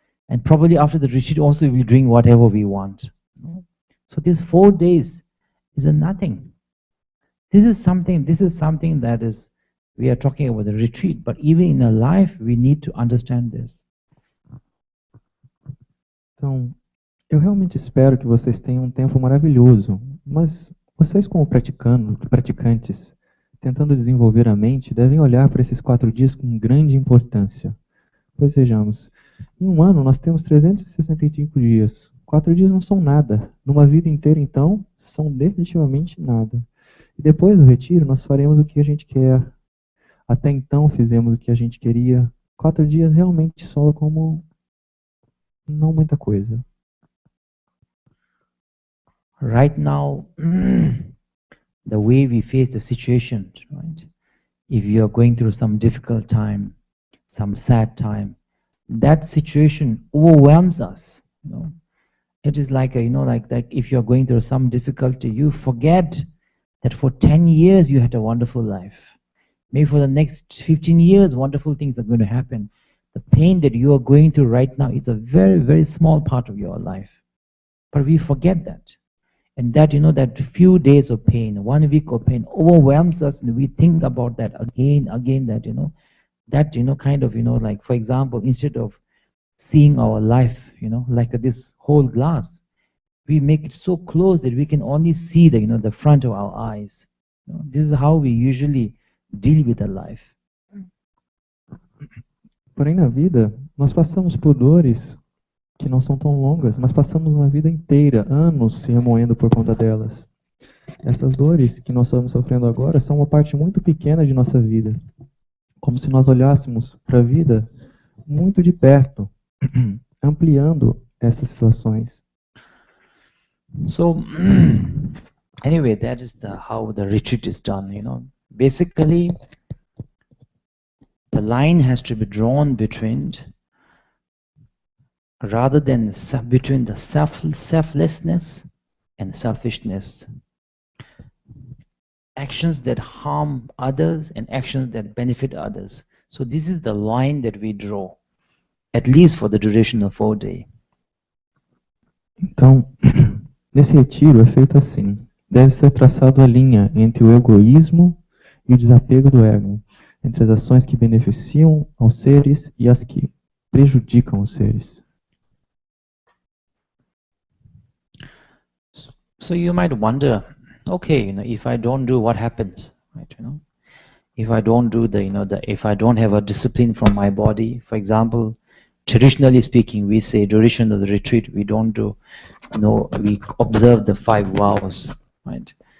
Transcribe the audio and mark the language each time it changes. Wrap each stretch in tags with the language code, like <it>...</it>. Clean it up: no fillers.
<en>And probably after the retreat also we'll be doing whatever we want. So these 4 days is a nothing. This is something that is, we are talking about the retreat, but even in a life we need to understand this.</en> <pt>Então, eu realmente espero que vocês tenham um tempo maravilhoso, mas vocês como praticantes, tentando desenvolver a mente, devem olhar para esses 4 dias com grande importância. Pois vejamos, em um ano nós temos 365 dias. 4 dias não são nada. Numa vida inteira, então, são definitivamente nada. E depois do retiro, nós faremos o que a gente quer. Até então, fizemos o que a gente queria. 4 dias realmente soam como não muita coisa.</pt> <en>Right now, the way we face the situation, right? If you are going through some difficult time, some sad time, that situation overwhelms us. It is like if you are going through some difficulty, you forget that for 10 years you had a wonderful life. Maybe for the next 15 years, wonderful things are going to happen. The pain that you are going through right now is a very, very small part of your life. But we forget that. And that, that few days of pain, 1 week of pain overwhelms us, and we think about that again, that, kind of, like, for example, instead of seeing our life, like this whole glass, we make it so close that we can only see the front of our eyes. This is how we usually deal with the life.</en> <pt>Porém, na vida, nós passamos por dores que não são tão longas, mas passamos uma vida inteira, anos se remoendo por conta delas. Essas dores que nós estamos sofrendo agora são uma parte muito pequena de nossa vida. Como se nós olhássemos para a vida muito de perto, ampliando essas situações.</pt> <en>So, anyway, that is how the retreat is done, Basically, the line has to be drawn between the selflessness and selfishness. Actions that harm others and actions that benefit others. So this is the line that we draw, at least for the duration of 4 days.</en> <pt>Então, nesse retiro é feito assim. Deve ser traçado a linha entre o egoísmo e o desapego do ego. entre as ações que beneficiam aos seres e as que prejudicam os seres.</pt> <en>So you might wonder, okay, if I don't do, what happens, right? If I don't do if I don't have a discipline from my body, for example, traditionally speaking, we say duration of the retreat, we don't do, we observe the 5 vows, right?</en>